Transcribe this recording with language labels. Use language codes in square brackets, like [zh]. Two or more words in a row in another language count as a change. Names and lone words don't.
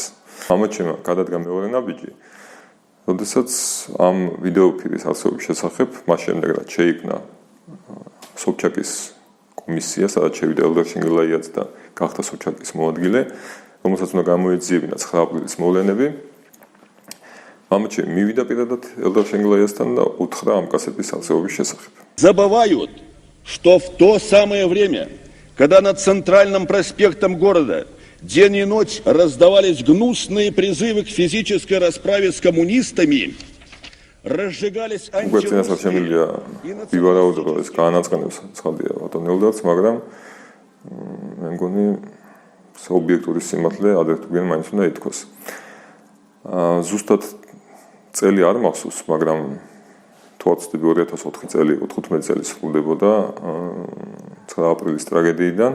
[ka] მამაჩემმა გადადგა მეორე ნაბიჯი, როდესაც ამ ვიდეოფილის არსებობის შესახებ მას შემდეგ რაც შეიქმნა სობჩაკის კომისია, სადაც შევიდა ელდარ შენგელაიაც და გახდა სობჩაკის მოადგილე, რომელსაც უნდა გამოეძიებინა 9 აპრილის მოვლენები. მამაჩემი მივიდა პირადად ელდარ შენგელაიასთან და უთხრა ამ კასეტის არსებობის შესახებ. [ru] Забывают, что в то самое время, когда над центральным проспектом города день и ночь раздавались гнусные призывы к физической расправе с коммунистами, разжигались антирусские [ka] წელი არ მახსოვს, მაგრამ თვალწდები 2004 წელი იყო, 15 წელი სრულდებოდა 9 აპრილის ტრაგედიიდან.